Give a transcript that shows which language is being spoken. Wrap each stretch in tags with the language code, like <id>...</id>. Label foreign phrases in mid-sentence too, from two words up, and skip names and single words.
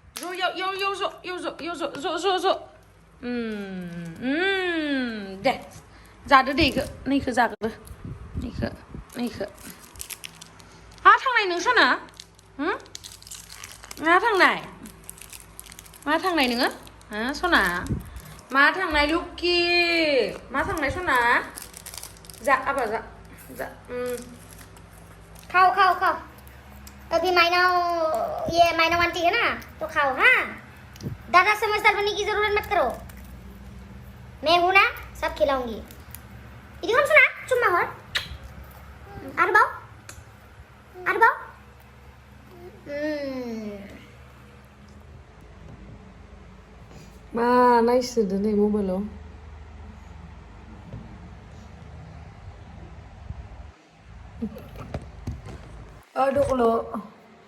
<brx>ज' दे जादो दे नैखो जाग्रो नैखो हा थांनाय नों सना मा थांनाय नोङो हा सना मा थांनाय लुक्कि मा थांनाय सना जा आबा जा</brx> <hi>खाओ अभी माइना आंटी है ना तो खाओ हाँ दादा समझदार बनने की जरूरत मत करो मैं हूं ना सब खिलाऊंगी इधर हम सुना चुम्मा और आरबाव</hi> <brx>मा नायसोदो नै मबाइलाव दखल'</brx>